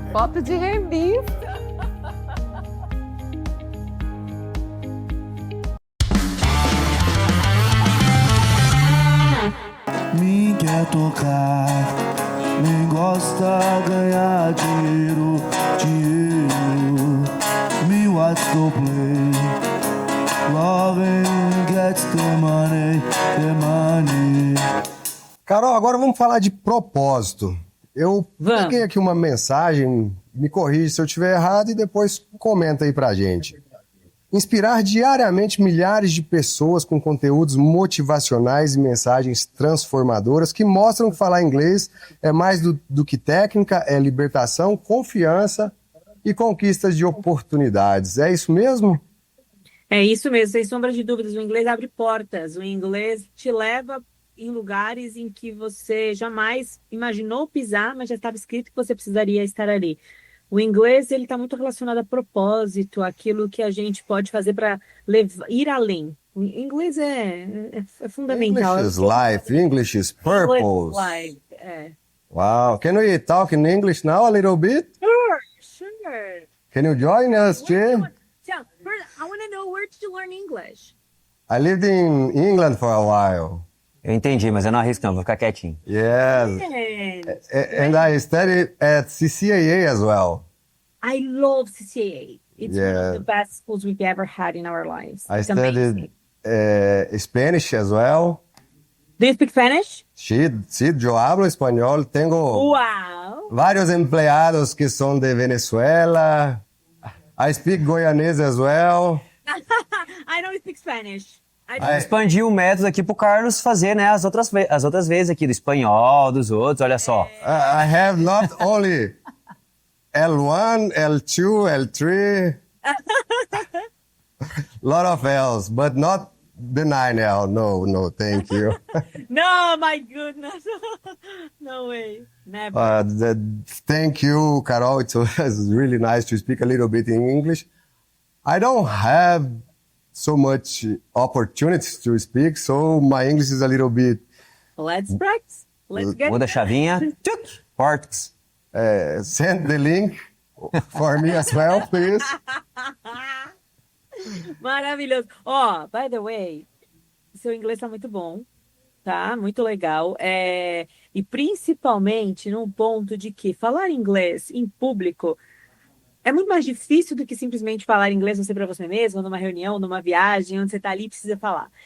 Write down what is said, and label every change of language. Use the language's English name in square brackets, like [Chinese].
[Portuguese] Foto de revista. Me quer tocar, nem gosta ganhar dinheiro. Me watch to play, loving gets the money. Carol, agora vamos falar de propósito. Eu peguei aqui uma mensagem, me corrige se eu estiver errado e depois comenta aí pra gente. Inspirar diariamente milhares de pessoas com conteúdos motivacionais e mensagens transformadoras que mostram que falar inglês é mais do que técnica, é libertação, confiança e conquistas de oportunidades. É isso mesmo? É isso mesmo, sem sombra de dúvidas. O inglês abre portas, o inglês te leva em lugares em que você jamais imaginou pisar, mas já estava escrito que você precisaria estar ali. O inglês ele está muito relacionado a propósito, aquilo que a gente pode fazer para ir além. O inglês é fundamental. [English] English is life, English is purpose. English is life, Wow, can we talk in English now a little bit? Sure. Can you join us, Jim? I want to know, where did you learn English? I lived in England for a while. [Portuguese] Eu entendi, mas eu não arrisco não, vou ficar quietinho. [English] Yes. And I studied at CCAA as well. I love CCAA. It's one of the best schools we've ever had in our lives. I studied Spanish as well. Do you speak Spanish? [Spanish] Sí, yo hablo español. Tengo vários empleados [Portuguese] que são de [Spanish] Venezuela. [English] I speak Goianese as well. I don't speak Spanish. [Portuguese] Expandir o método aqui pro Carlos fazer, né, as outras vezes aqui, do espanhol, dos outros, olha só. [English] I have not only L1, L2, L3, lot of L's, but not deny now. No, thank you. No, my goodness. No way. Never. Thank you, Carol. It was really nice to speak a little bit in English. I don't have so much opportunities to speak, so my English is a little bit... Let's practice. Let's get [Portuguese] Muda a chavinha. Português. [English] Send the link for me as well, please. [Portuguese] Maravilhoso. [English] By the way, [Portuguese] seu inglês tá muito bom, tá? Muito legal. E principalmente num ponto de que falar inglês em público é muito mais difícil do que simplesmente falar inglês você para você mesmo, numa reunião, numa viagem, onde você tá ali e precisa falar.